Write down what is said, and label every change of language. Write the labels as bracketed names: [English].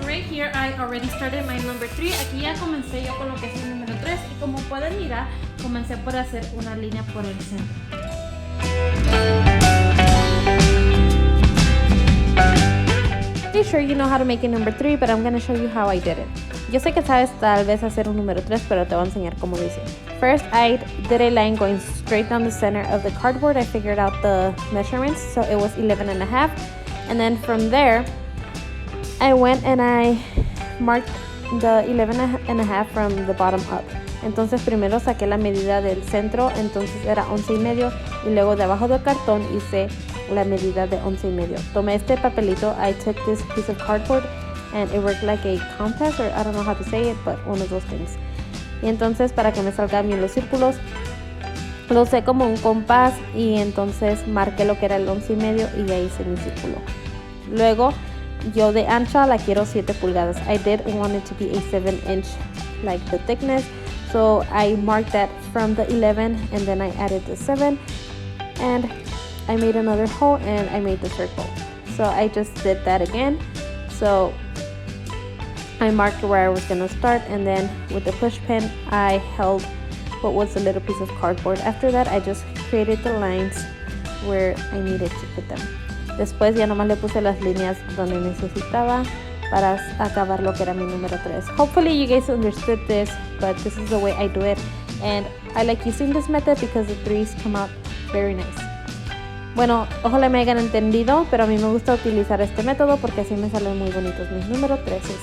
[English] Here I already started my number 3. [Spanish] Aquí ya comencé yo con lo que es el número 3 y como pueden mirar, comencé por hacer una línea por el centro. [English] Pretty sure you know how to make a number 3, but I'm going to show you how I did it. [Spanish] Yo sé que sabes tal vez hacer un número 3, pero te voy a enseñar cómo lo hice. [English] First, I did a line going straight down the center of the cardboard. I figured out the measurements, so it was 11.5. And then from there, I went and I marked the 11.5 from the bottom up. [Spanish] Entonces primero saqué la medida del centro, entonces era 11.5 y luego de abajo del cartón hice la medida de 11.5. Tomé este papelito, [English] I took this piece of cardboard and it worked like a compass, or I don't know how to say it, but one of those things. [Spanish] Y entonces para que me salgan bien los círculos, lo usé como un compás y entonces marqué lo que era el 11.5 y ya hice mi círculo. Luego yo de ancha la quiero 7 pulgadas. [English] I did want it to be a 7-inch like the thickness, so I marked that from the 11 and then I added the 7 and I made another hole and I made the circle. So I just did that again. So I marked where I was gonna start and then with the push pin I held what was a little piece of cardboard. After that I just created the lines where I needed to put them. [Spanish] Después ya nomás le puse las líneas donde necesitaba para acabar lo que era mi número 3. [English] Hopefully you guys understood this, but this is the way I do it. And I like using this method because the 3s come out very nice. [Spanish] Bueno, ojalá me hayan entendido, pero a mí me gusta utilizar este método porque así me salen muy bonitos mis número 3.